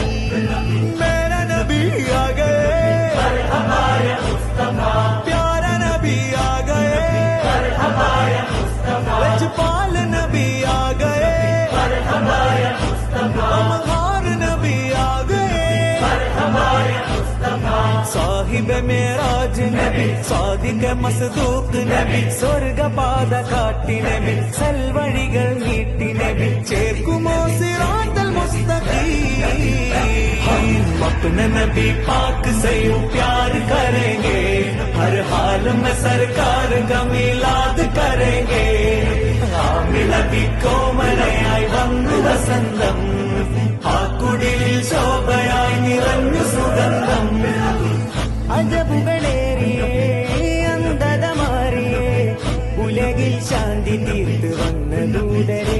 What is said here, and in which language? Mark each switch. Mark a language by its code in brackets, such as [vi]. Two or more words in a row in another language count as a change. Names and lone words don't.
[ur] میرا نبی آ گئے، پیارا نبی آ گئے، لجپال نبی آ گئے، امہار نبی آ گئے. صاحب معراج نبی، صادق مصدوق نبی, [ml] സ്വർഗപാത കാട്ടി നബി, സൽവഴികൾ നീട്ടി നബി, ചേർക്കുമോ [ar] صراط المستقيم. [ur] ہم اپنے نبی پاک سے یوں پیار کریں گے، ہر حال میں سرکار کا میلاد کریں گے. [ml] നബി കോമലയായി വന്നു വസന്തം, ആ കുടിൽ ശോഭയായി നിറഞ്ഞു സുഗന്ധം. അജബുകളേറിയേ അന്ധത മാറിയേ, ഉലകിൽ ശാന്തി തീർത്ത് വന്ന ദൂതരേ.